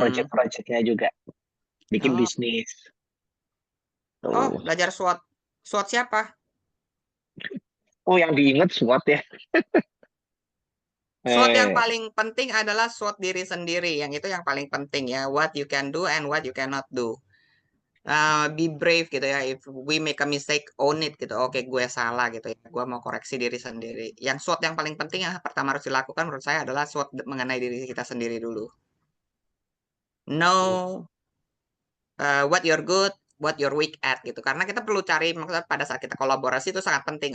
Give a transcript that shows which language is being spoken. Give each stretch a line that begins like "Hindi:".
Indonesian: project-projectnya juga, bikin Oh. bisnis. Oh, Tuh. belajar SWOT. SWOT siapa? Oh, yang diingat SWOT ya. SWOT yang Eh, paling penting adalah SWOT diri sendiri. Yang itu yang paling penting ya.
English: What you can do and what you cannot do. Be brave gitu ya. If we make a mistake, own it gitu.
Indonesian: Oke, gue salah gitu ya. Gue mau koreksi diri sendiri. Yang SWOT yang paling penting yang pertama harus dilakukan menurut saya adalah SWOT mengenai diri kita sendiri dulu.
English: Know what you're good, what you're weak at gitu.
Indonesian: Karena kita perlu cari maksudnya pada saat kita kolaborasi itu sangat penting.